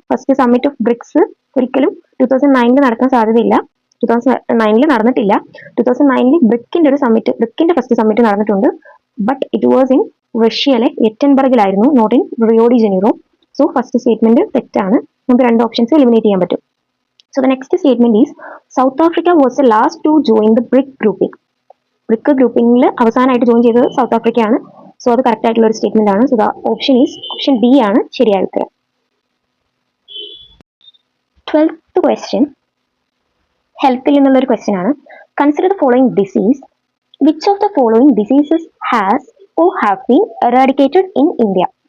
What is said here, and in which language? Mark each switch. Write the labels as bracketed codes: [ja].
[ml] First summit of BRICS ഒരിക്കലും 2009 നടക്കാൻ സാധ്യതയില്ല. 2009 നടന്നിട്ടില്ല. 2009 BRICന്റെ ഒരു സമ്മിറ്റ്, BRICന്റെ ഫസ്റ്റ് സമ്മിറ്റ് നടന്നിട്ടുണ്ട്. [en] but it was in [ml] റഷ്യയിലെ എറ്റൻബർഗിലായിരുന്നു, [en] Not in Rio de Janeiro. [ml] So first statement തെറ്റാണ്. നമുക്ക് രണ്ട് ഓപ്ഷൻസ് എലിമിനേറ്റ് ചെയ്യാൻ പറ്റും. [en] So the next statement is South Africa was the last to join the BRIC grouping. [ml] BRIC groupingൽ അവസാനമായിട്ട് join ചെയ്തത് south ആഫ്രിക്കയാണ്. So അത് correct ആയിട്ടുള്ള ഒരു സ്റ്റേറ്റ്മെന്റ് ആണ്. സോ ദ ഓപ്ഷൻ B ആണ് ശരിയായ ഉത്തരം. 12th question ഹെൽത്തിൽ നിന്നുള്ള ഒരു ക്വസ്റ്റ്യൻ ആണ്. [en] Consider the following disease. Which of the following diseases has or have been eradicated in India?